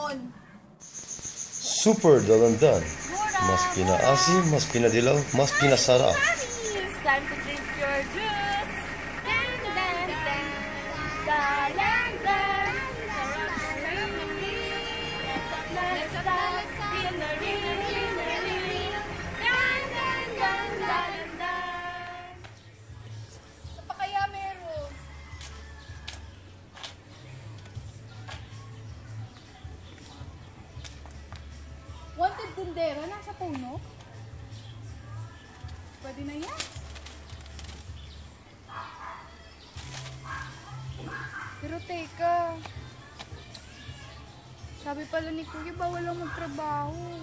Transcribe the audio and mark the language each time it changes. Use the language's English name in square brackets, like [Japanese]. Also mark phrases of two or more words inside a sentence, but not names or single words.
[Filipino] noon? Super dalandan. Mas pinaasim, mas pinadilaw, mas pinasarap. [English] It's time to drink your juice. [Filipino] Dan, dan, dan. Dalandan. Sarap ng rin. Lasap, rinari, rinari. Dan, dan, dan, dalandan. Saan pa kaya meron? Wanted tindera, nasa puno? Pwede na yan. Pero teka, sabi pala ni Kuya bawal lang magtrabaho.